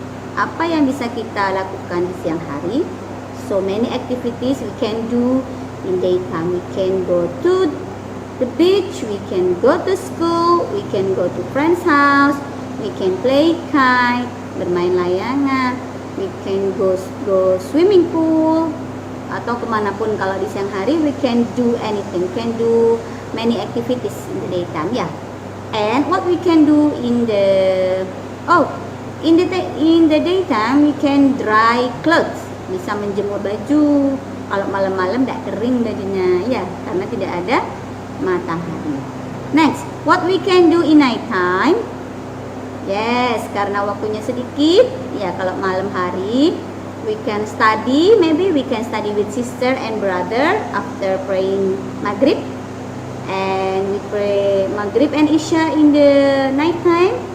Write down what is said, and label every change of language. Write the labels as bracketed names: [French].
[Indonesian] Apa yang bisa kita lakukan di siang hari? [English] So many activities we can do in daytime. We can go to the beach, we can go to school, we can go to friend's house, we can play kite, [Indonesian] bermain layangan, [English] we can go swimming pool, [Indonesian] atau kemanapun. Kalau di siang hari [English] we can do anything, we can do many activities in the daytime, ya. And what we can do in the daytime we can dry clothes, [Indonesian] bisa menjemur baju. Kalau malam-malam tidak kering bajunya, ya, karena tidak ada matahari. [English] Next, what we can do in night time? Yes, [Indonesian] karena waktunya sedikit, ya. Kalau malam hari [English] we can study, maybe we can study with sister and brother after praying Maghrib. And we pray Maghrib and Isya in the night time.